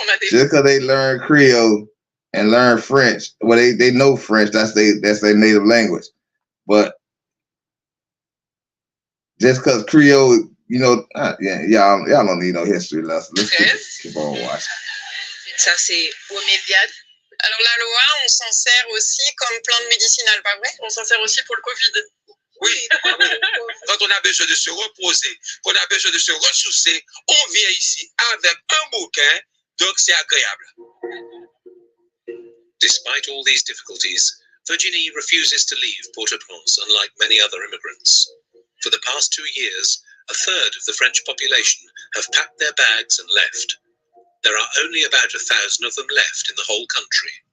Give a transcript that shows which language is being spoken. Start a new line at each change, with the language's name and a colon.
English: Just because they learn Creole and learn French. Well, they know French. That's their native language. But just because Creole, you know, y'all don't need no history lesson. Let's keep on watching.
French: Ça, c'est Oméviade. Alors, la loi, on s'en sert aussi comme plante médicinale, pas vrai? On s'en sert aussi pour le Covid. Oui. Quand on a besoin de se reposer, qu'on a besoin de se ressourcer, on vient ici avec un bouquin, donc c'est agréable.
English: Despite all these difficulties, Virginie refuses to leave Port-au-Prince, unlike many other immigrants. For the past 2 years, a third of the French population have packed their bags and left. There are only about 1,000 of them left in the whole country.